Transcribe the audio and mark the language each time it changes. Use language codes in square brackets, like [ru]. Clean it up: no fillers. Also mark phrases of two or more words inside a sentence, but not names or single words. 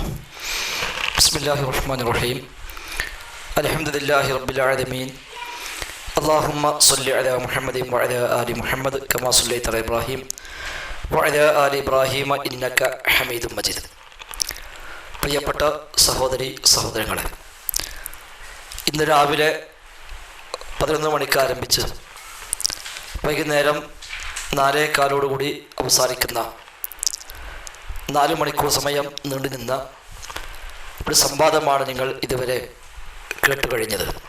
[ar] بسم الله الرحمن الرحيم. الحمد لله رب العالمين. اللهم صل على محمد وعلى آل محمد كما صليت على إبراهيم وعلى آل إبراهيم إنك حميد مجيد. [ml] പ്രിയപ്പെട്ട സഹോദരി സഹോദരങ്ങളെ, ഇന്ന് രാവിലെ 11 മണിക്ക് ആരംഭിച്ച് വൈകുന്നേരം 4:15 അവസാനിക്കുന്ന 4 മണിക്കൂർ സമയം നീണ്ടു നിന്ന ഒരു സംവാദമാണ് നിങ്ങൾ ഇതുവരെ കേട്ടുകഴിഞ്ഞത്.